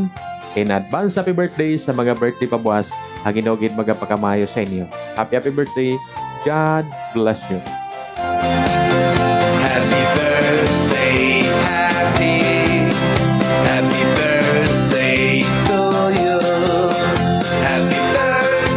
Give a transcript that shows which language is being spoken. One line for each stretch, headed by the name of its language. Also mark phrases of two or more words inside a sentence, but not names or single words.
English: In advance happy birthday
Hiligaynon: sa mga birthday pabuas. Ang Ginoo gid magapakamayo sa inyo.
English: Happy birthday. God bless you. Happy birthday, happy birthday to you. Happy birthday.